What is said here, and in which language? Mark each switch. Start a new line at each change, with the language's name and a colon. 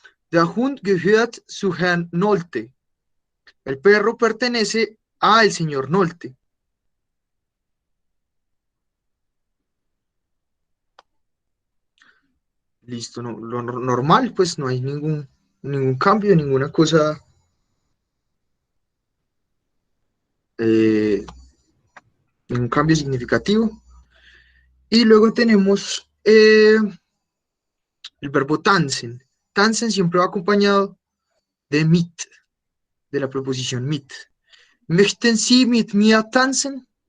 German: Der Hund gehört zu Herrn Nolte.
Spanish: El perro pertenece al señor Nolte. Listo, no, lo normal, pues no hay ningún cambio, ninguna cosa, eh, ningún cambio significativo. Y luego tenemos el verbo tanzen. Tanzen siempre va acompañado de mit, de la preposición mit.
German: Möchten Sie mit mir tanzen?